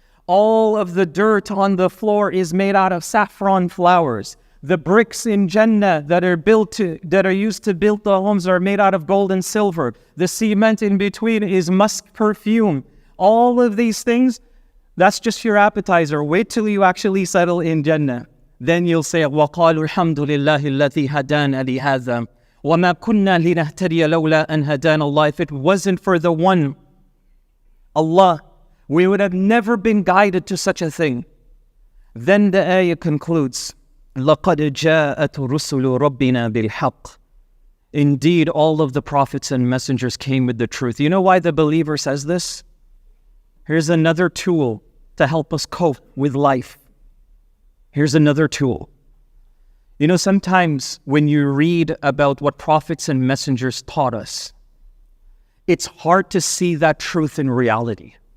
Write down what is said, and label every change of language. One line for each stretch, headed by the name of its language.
English: All of the dirt on the floor is made out of saffron flowers. The bricks in Jannah that are used to build the homes are made out of gold and silver. The cement in between is musk perfume. All of these things, that's just your appetizer. Wait till you actually settle in Jannah. Then you'll say,
Arabic: وَقَالُوا الْحَمْدُ لِلَّهِ الَّذِي هَدَانَ لِهَذَا وَمَا كُنَّا لِنَهْتَدِيَ لَوْلَا أَنْ هَدَانَ اللَّهُ.
English: If it wasn't for the one, Allah, we would have never been guided to such a thing. Then the ayah concludes,
Arabic: لَقَدْ جَاءَتْ رُسُلُ رَبِّنَا بِالْحَقِّ.
English: Indeed, all of the prophets and messengers came with the truth. You know why the believer says this? Here's another tool to help us cope with life. Here's another tool. You know, sometimes when you read about what prophets and messengers taught us, it's hard to see that truth in reality.